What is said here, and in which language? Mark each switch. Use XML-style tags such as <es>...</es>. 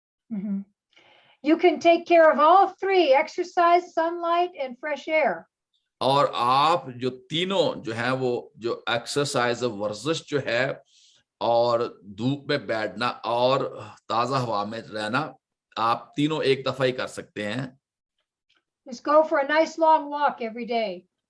<en>Mm-hmm. You can take care of all 3: exercise, sunlight, and fresh air.</en> <hi>और आप जो तीनों जो है वो जो एक्सरसाइज वर्जिश जो है और धूप में बैठना और ताजा हवा में रहना, आप तीनों एक दफा ही कर सकते हैं।</hi> <en>Just go for a nice long walk every day.</en>